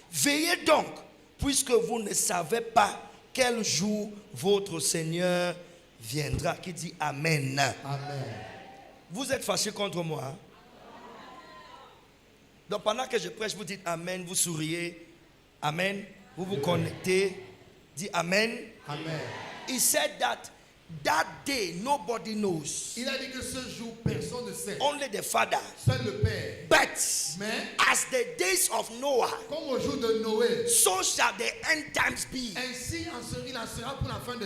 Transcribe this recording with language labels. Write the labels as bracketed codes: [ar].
[fr] Veillez donc, puisque vous ne savez pas quel jour votre Seigneur viendra. Qui dit Amen. Amen. Vous êtes fâchés contre moi. Hein? Donc pendant que je prêche, vous dites Amen, vous souriez. Amen. Vous vous connectez. Dites Amen. Amen. [en] He said that day nobody knows. [fr] Il a dit que ce jour, personne ne sait. [en] Only the Father. [fr] Seul le Père. [en] But [fr] Mais, [en] as the days of Noah, [fr] comme au jour de Noé, [en] so shall the end times be. [fr] ainsi il en sera pour la fin de